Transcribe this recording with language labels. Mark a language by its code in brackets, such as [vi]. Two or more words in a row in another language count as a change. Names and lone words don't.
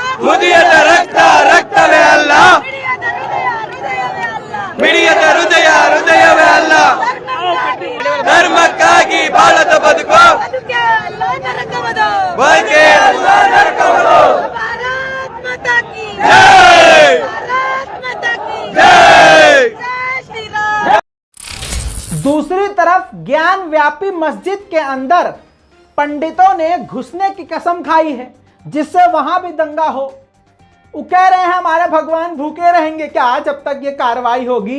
[kn] ಉದಯದ ರಕ್ತ ರಕ್ತವೇ ಅಲ್ಲ, ಮಿಡಿಯದ ಹೃದಯ ಹೃದಯವೇ ಅಲ್ಲ, ಧರ್ಮಕ್ಕಾಗಿ ಬಾಳದ ಬದುಕು ಬದುಕೆ ಅಲ್ಲ ನರಕವದು. [hi] ಜೈ जय। दूसरी तरफ ज्ञान व्यापी मस्जिद के अंदर पंडितों ने घुसने की कसम खाई है जिससे वहां भी दंगा हो। वो कह रहे हैं हमारे भगवान भूखे रहेंगे क्या जब तक ये कार्रवाई होगी।